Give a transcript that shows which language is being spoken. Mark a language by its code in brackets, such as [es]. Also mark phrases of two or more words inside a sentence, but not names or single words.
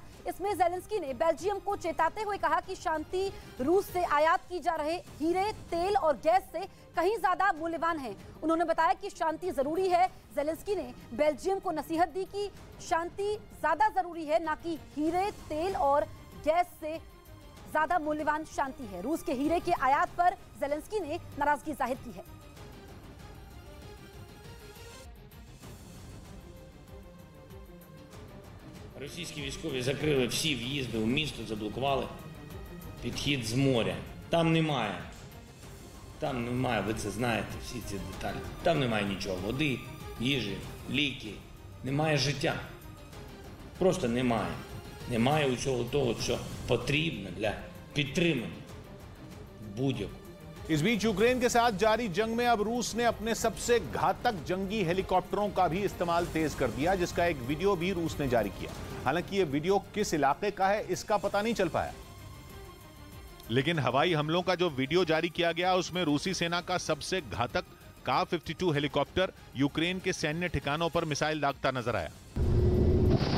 [hi] इसमें ज़ेलेंस्की ने बेल्जियम को चेताते हुए कहा कि शांति रूस से आयात की जा रहे हीरे, तेल और गैस से कहीं ज्यादा मूल्यवान है। उन्होंने बताया कि शांति जरूरी है। ज़ेलेंस्की ने बेल्जियम को नसीहत दी कि शांति ज्यादा जरूरी है, ना कि हीरे, तेल और गैस से ज्यादा मूल्यवान शांति है। रूस के हीरे के आयात पर ज़ेलेंस्की ने नाराजगी जाहिर की है। [uk] Російські військові закрили всі в'їзди у місто, заблокували підхід з моря. Там немає, ви це знаєте, всі ці деталі. Там немає нічого, води, їжі, ліки, немає життя. Просто немає. Немає усього того, що потрібно для підтримання будь-якого. [hi] इस बीच यूक्रेन के साथ जारी जंग में अब रूस ने अपने सबसे घातक जंगी हेलीकॉप्टरों का भी इस्तेमाल तेज कर दिया, जिसका एक वीडियो भी रूस ने जारी किया। हालांकि यह वीडियो किस इलाके का है इसका पता नहीं चल पाया, लेकिन हवाई हमलों का जो वीडियो जारी किया गया उसमें रूसी सेना का सबसे घातक का-52 हेलीकॉप्टर यूक्रेन के सैन्य ठिकानों पर मिसाइल दागता नजर आया।